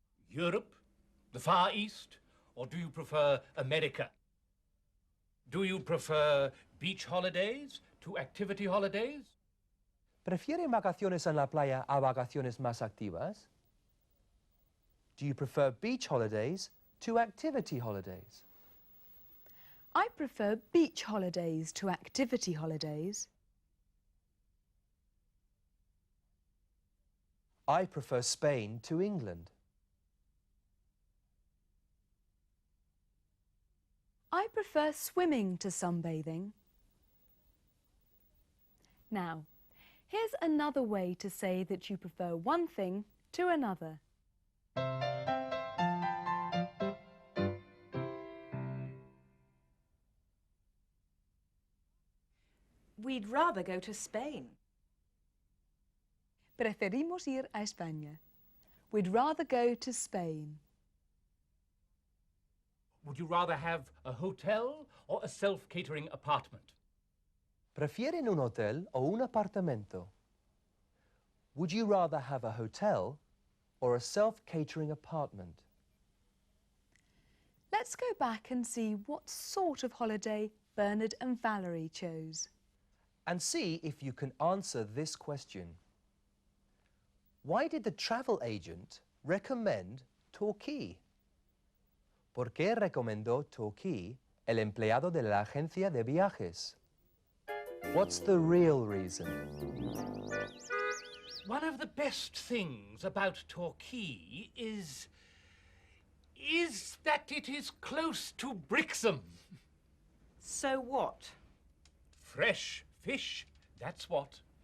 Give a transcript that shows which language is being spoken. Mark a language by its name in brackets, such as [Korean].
[English] Europe? The Far East? Or do you prefer America? Do you prefer beach holidays to activity holidays? [Spanish] ¿Prefieren vacaciones en la playa a vacaciones más activas? [English] Do you prefer beach holidays to activity holidays? I prefer beach holidays to activity holidays. I prefer Spain to England. I prefer swimming to sunbathing. Now, here's another way to say that you prefer one thing to another. We'd rather go to Spain. [Spanish] Preferimos ir a España. [English] We'd rather go to Spain. Would you rather have a hotel or a self-catering apartment? [Spanish] ¿Prefieren un hotel o un apartamento? [English] Would you rather have a hotel or a self-catering apartment? Let's go back and see what sort of holiday Bernard and Valerie chose. And see if you can answer this question. Why did the travel agent recommend Torquay? [Spanish] ¿Por qué recomendó Torquay el empleado de la agencia de viajes? [English] What's the real reason? One of the best things about Torquay is that it is close to Brixham. So what? Fresh fish, that's what.